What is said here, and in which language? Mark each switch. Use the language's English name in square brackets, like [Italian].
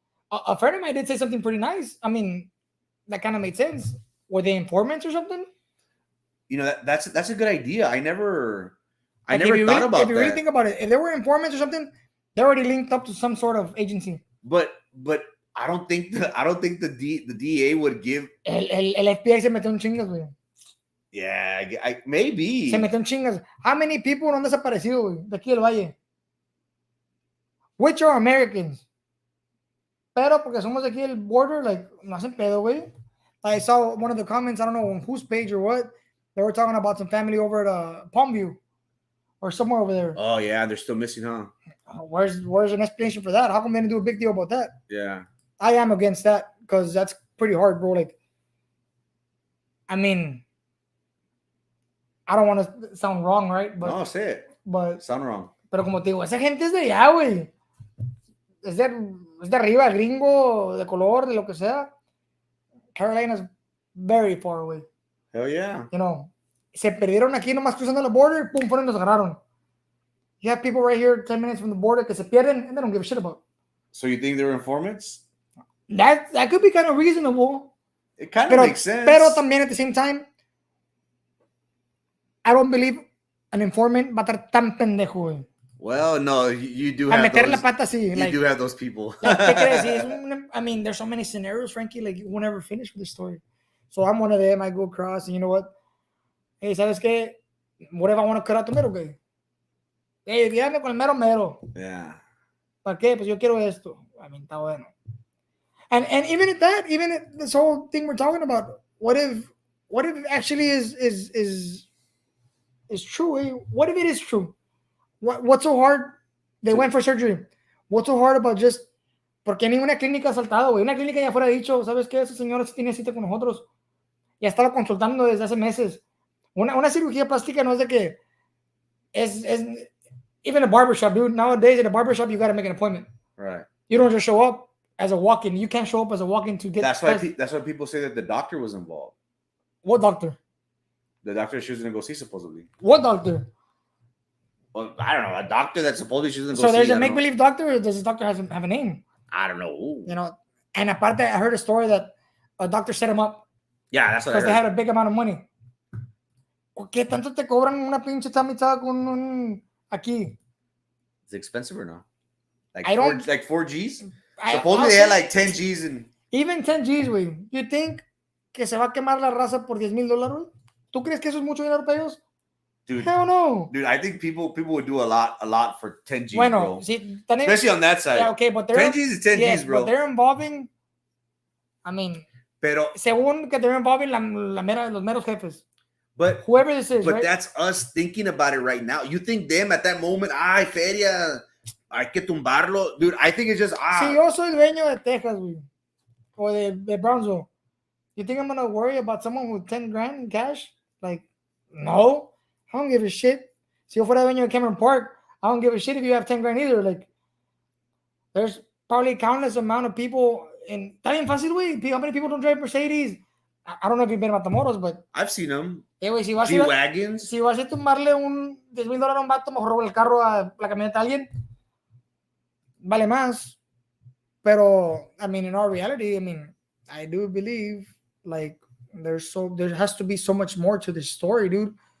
[English] A friend of mine did say something pretty nice. I mean, that kind of made sense. Were they informants or something? That's a good idea. I never thought about that. If you really think about it, if they were informants or something, they're already linked up to some sort of agency. But I don't think the DA would give. [Spanish] El FBI se metió en chingas, güey. [English] Yeah, maybe. [Spanish] Se metió en chingas. [English] How many people [Spanish] han desaparecido, güey, de aquí del Valle? [English] Which are Americans. [Spanish] Pero porque somos de aquí el border, [English] like, [Spanish] no hacen pedo, güey. [English] I saw one of the comments, I don't know on whose page or what, they were talking about some family over at Palmview or somewhere over there. Oh, yeah, they're still missing, huh? Where's an explanation for that? How come they didn't do a big deal about that? Yeah. I am against that because that's pretty hard, bro. Like, I mean, I don't want to sound wrong, right? But, no, say it. But sound wrong. [Spanish] Pero como te digo, esa gente es de allá, güey. Es de arriba, gringo, de color, de lo que sea. [English] Carolina's very far away. Hell yeah. [Spanish] Se perdieron aquí nomás cruzando la border, pum, fueron y los agarraron. [English] You have people right here 10 minutes from the border [Spanish] que se pierden [English] and they don't give a shit about. So you think they're informants? That could be kind of reasonable. It kind of makes sense. [Spanish] Pero también [English] at the same time, I don't believe an informant [Spanish] va a estar tan pendejo, güey. [English] Well, no, you do have [Spanish] meter la pata así. [English] You do have those people. I mean, there's so many scenarios, Frankie, like you won't ever finish with the story. So I'm one of them. I go across, and you know what? [Spanish] Hey, ¿sabes qué? [English] What if I want to cut out the middle, güey? [Spanish] Hey, guíame con el mero. [English] Yeah. [Spanish] ¿Para qué? Pues yo quiero esto. [English] I mean, [Spanish] está bueno. [English] And even at that, even at this whole thing we're talking about, what if it actually is true? Eh? What if it is true? What's so hard? They went for surgery. What's so hard about just [Spanish] porque ninguna clínica ha saltado, güey? Una clínica ya fuera dicho, ¿sabes qué? Esa señora tiene cita con nosotros. Ya estaba consultando desde hace meses. Una cirugía plástica no es de que es [English] even a barbershop, dude. Nowadays at a barbershop, you got to make an appointment. Right. You don't just show up as a walk-in. You can't show up as a walk-in to get. That's why people say that the doctor was involved. What doctor? The doctor she was going to go see, supposedly. What doctor? Well, I don't know. A doctor that supposedly she's going to go see. So there's a make-believe doctor, or does this doctor have a name? I don't know. And aparte, I heard a story that a doctor set him up. Yeah, that's what I heard. Because they had a big amount of money. [Spanish] ¿Qué tanto te cobran una pinche chamizada con un aquí? [English] Is it expensive or no? Like 4 G's? Supposedly they had like 10 G's and even 10 G's, [Spanish] güey. [English] You think [Spanish] que se va a quemar la raza por $10,000, güey? ¿Tú crees que eso es mucho dinero para ellos? [English] Dude, hell no. Dude, I think people would do a lot for 10 G's, [Spanish] bueno, [English] bro. [Spanish] Sí, [English] especially on that side. Yeah, okay, but 10 G's is 10 G's, bro. But they're involving, I mean, [Spanish] pero según que [English] they're involving [Spanish] los meros jefes. [English] But whoever this is, but right? That's us thinking about it right now. You think them at that moment, [Spanish] ay, feria, hay que tumbarlo. [English] Dude, I think it's just, [Spanish] Si yo soy dueño de Texas, güey, o de Brownsville, [English] you think I'm going to worry about someone with 10 grand in cash? Like, no. I don't give a shit. [Spanish] Si yo fuera dueño de Cameron Park, [English] I don't give a shit if you have 10 grand either. Like, there's probably countless amount of people. [Spanish] And está bien fácil, güey. [English] How many people don't drive Mercedes? I don't know if you've been to Matamoros, but I've seen them. [Spanish] Güey, [English] G-Wagons. [Spanish] Si vas a tumbarle un $10,000 a un vato, mejor roba el carro a la camioneta a alguien. Vale más. [English] Pero, I mean, in our reality, I mean, I do believe, like, there has to be so much more to this story, dude.